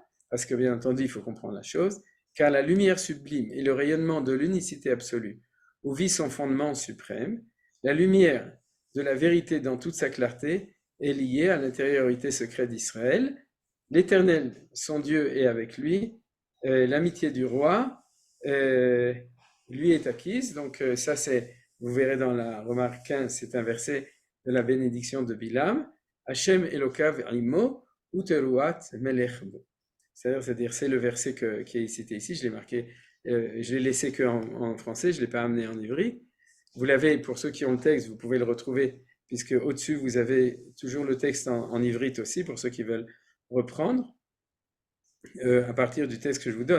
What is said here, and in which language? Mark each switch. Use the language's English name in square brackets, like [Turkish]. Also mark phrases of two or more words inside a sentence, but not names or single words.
[French] Parce que bien entendu, il faut comprendre la chose, car la lumière sublime et le rayonnement de l'unicité absolue, où vit son fondement suprême, la lumière de la vérité dans toute sa clarté est liée à l'intériorité secrète d'Israël. L'Éternel, son Dieu, est avec lui. L'amitié du roi lui est acquise. Donc ça, vous verrez dans la remarque 15, c'est un verset de la bénédiction de Bilam. [Hebrew] השם אלוקיו עמו ותרועת מלך בו. [French] C'est-à-dire, c'est le verset qui est cité ici. Je l'ai marqué, je l'ai laissé qu'en français, je ne l'ai pas amené en ivri. Vous l'avez, pour ceux qui ont le texte, vous pouvez le retrouver, puisque au-dessus, vous avez toujours le texte en ivrite aussi, pour ceux qui veulent reprendre, à partir du texte que je vous donne.